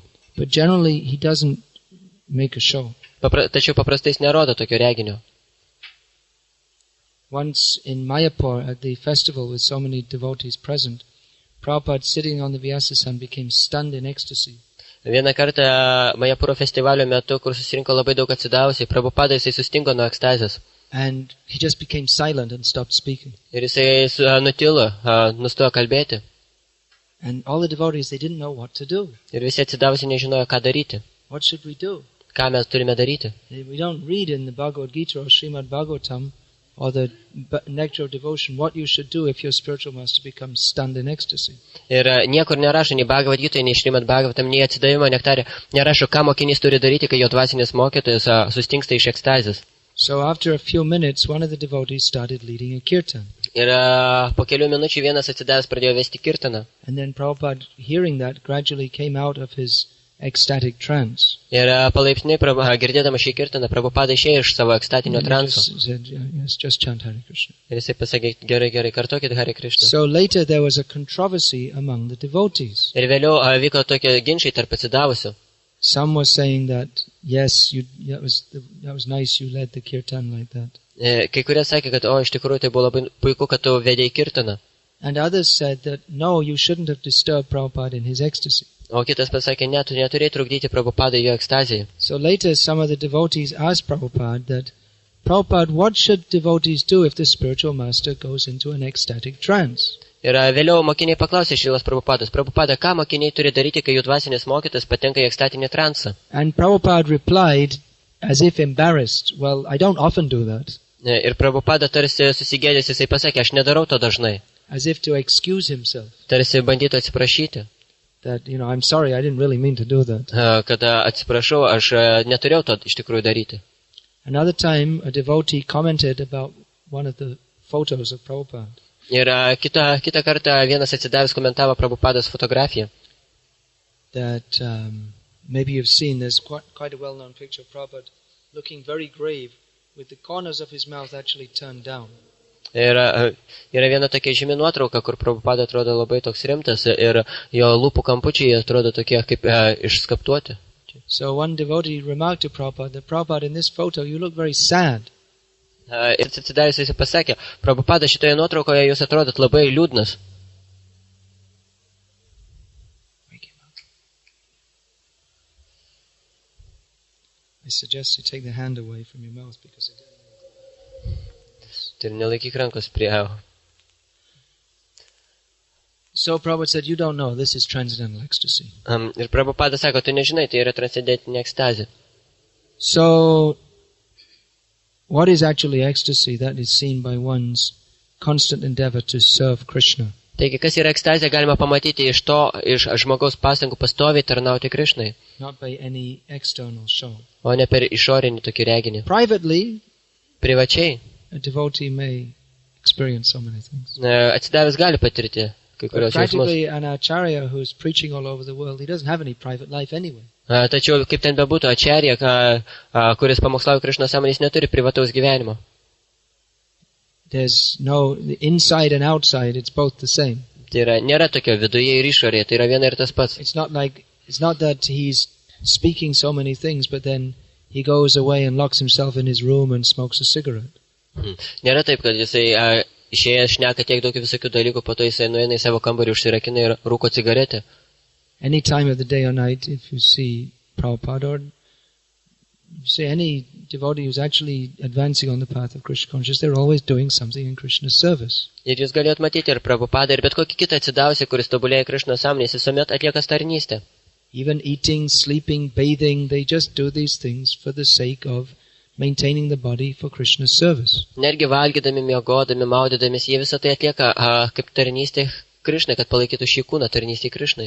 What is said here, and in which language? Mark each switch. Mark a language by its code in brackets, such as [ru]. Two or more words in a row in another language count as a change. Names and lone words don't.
[en] But generally he doesn't make a show. [lt] Tačiau paprastai jis nerodo tokio reginio. [en] Once in Mayapur at the festival with so many devotees present, Prabhupada sitting on the Vyasasana became stunned in ecstasy. [lt] Vieną kartą Majapuro festivalio metu, kur susirinko labai daug atsidavusiai, Prabhupada jisai sustingo nuo ekstazės. [en] And he just became silent and stopped speaking. [lt] Ir jisai nutilo, nustojo kalbėti. [en] And all the devotees, they didn't know what to do. [lt] Ir visi atsidavusiai nežinojo, ką daryti. [en] What should we do? [lt] Ką mes turime daryti. [en] We don't read in the Bhagavad Gita or Srimad Bhagavatam or the Nectar of Devotion what you should do if your spiritual master becomes stunned in ecstasy. [lt] Ir niekur nerašo, nei Bhagavad Gita, nei Srimad Bhagavatam, nei atsidavimo nektarė. Nerašo, ką mokinys turi daryti, kai jo dvasinis mokytojas sustingsta iš ekstazės. [en] So after a few minutes, one of the devotees started leading a kirtan. [lt] Ir po kelių minučių vienas atsidavęs pradėjo vesti kirtaną. [en] And then Prabhupada, hearing that, gradually came out of his ecstatic trance. [lt] Ir palaipsniui, girdėdama šį kirtaną, Prabhupada išėjo iš savo ekstatinio [en] And he [lt] transo. [en] just said, yes, just chant Hare Krishna. [lt] Ir jisai pasakė, gerai, kartokit Hare Krishna. [en] So later there was a controversy among the devotees. [lt] Ir vėliau vyko tokie ginčiai tarp atsidavusių. [en] Some were saying that, yes, that was nice, you led the kirtan like that. [lt] Kai kurie sakė, kad, iš tikrųjų, tai buvo labai puiku, kad tu vedėjai kirtaną. [en] And others said that, no, you shouldn't have disturbed Prabhupada in his ecstasy. [lt] O kitas pasakė, ne, tu neturėjai trukdyti Prabhupadai jo ekstazijai. [en] So later some of the devotees asked Prabhupada that, Prabhupada, what should devotees do if the spiritual master goes into an ecstatic trance? [lt] Ir vėliau mokiniai paklausė Šrilas Prabhupados, Prabhupada, ką mokiniai turi daryti, kai jų dvasinis mokytas patenka į ekstatinį transą? [en] And Prabhupada replied, as if embarrassed, well, I don't often do that. [lt] Ir Prabhupada tarsi susigėdęs, jisai pasakė, aš nedarau to dažnai. [en] As if to excuse himself. [lt] Tarsi bandytų atsiprašyti. [en] That, I'm sorry, I didn't really mean to do that. [lt] Kad atsiprašau, aš neturėjau to iš tikrųjų daryti. [en] Another time, a devotee commented about one of the photos of Prabhupada. [lt] Ir kitą kartą vienas atsidavęs komentavo Prabhupados fotografiją. [en] That maybe you've seen, there's quite a well-known picture of Prabhupada looking very grave with the corners of his mouth actually turned down. [lt] Ir yra viena tokia žymi nuotrauka, kur Prabhupada atrodo labai toks rimtas ir jo lūpų kampučiai atrodo tokie kaip išskaptuoti. [en] So one devotee remarked to Prabhupada that, Prabhupada, in this photo you look very sad. [lt] Ir atsidavęs jis pasakė, Prabhupada, šitoje nuotraukoje jūs atrodot labai liūdnas. [en] I suggest you take the hand away from your mouth because it... [lt] Ir nelaikyk rankos prie. [en] So Prabhupada said, you don't know, this is transcendental ecstasy. [lt] Ir Prabhupada sako, tu nežinai, tai yra transcendentinė ekstazė. [en] So, what is actually ecstasy? That is seen by one's constant endeavor to serve Krishna. [lt] Taigi, kas yra ekstazė, galima pamatyti iš žmogaus pastangų pastoviai tarnauti Krishnai. [en] Not by any external show. [lt] O ne per išorinį tokį reginį. [en] Privately, [lt] privačiai, [en] a devotee may experience so many things. [lt] Atsidavęs gali patirti kai kurios jausmus. [en] Practically, an acharya who is preaching all over the world, he doesn't have any private life anyway. [lt] Tačiau, kaip ten bebūtų, acharya, kuris pamokslauja Krishnos sąmonės, neturi privataus gyvenimo. [en] There's no inside and outside, it's both the same. [lt] Tai yra, nėra tokio viduje ir išorėje, tai yra viena ir tas pats. [en] It's not that he's speaking so many things, but then he goes away and locks himself in his room and smokes a cigarette. [lt] Nėra taip, kad jisai išėjęs šneka tiek daug visokių dalykų, po to jisai nueina į savo kambarį, užsirakina ir rūko cigaretę. [en] Any time of the day or night, if you see Prabhupada or you see any devotee who's actually advancing on the path of Krishna consciousness, they're always doing something in Krishna's service. [lt] Ir jūs galėjot matyti ir Prabhupadą, ir bet kokį kitą atsidavusį, kuris tobulėja Krishnos sąmonės, jis visuomet atlieka tarnystę. [en] Even eating, sleeping, bathing, they just do these things for the sake of maintaining the body for Krishna's service. [lt] Netgi valgydami, miegodami, maudydami, jie visą tai atlieka kaip tarnystė Krishnai, kad palaikytų šį kūną tarnystė Krishnai.